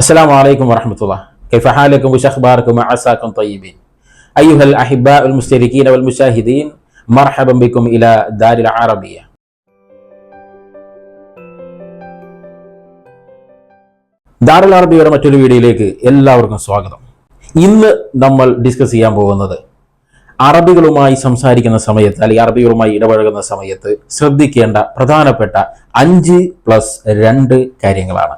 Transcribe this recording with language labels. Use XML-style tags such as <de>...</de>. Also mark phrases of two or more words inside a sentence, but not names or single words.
<ar>السلام عليكم ورحمة الله. كيف حالكم وش أخباركم وعساكم طيبين. أيها الأحباء المشتركين والمشاهدين، مرحبا بكم إلى دار العربية.</ar> <ml>ദാറുൽ അറബിയുടെ മറ്റൊരു വീഡിയോയിലേക്ക് എല്ലാവർക്കും സ്വാഗതം. ഇന്ന് നമ്മൾ ഡിസ്കസ് ചെയ്യാൻ പോകുന്നത് അറബികളുമായി സംസാരിക്കുന്ന സമയത്ത് അല്ലെങ്കിൽ അറബികളുമായി ഇടപഴകുന്ന സമയത്ത് ശ്രദ്ധിക്കേണ്ട പ്രധാനപ്പെട്ട 5+2 കാര്യങ്ങളാണ്.</ml>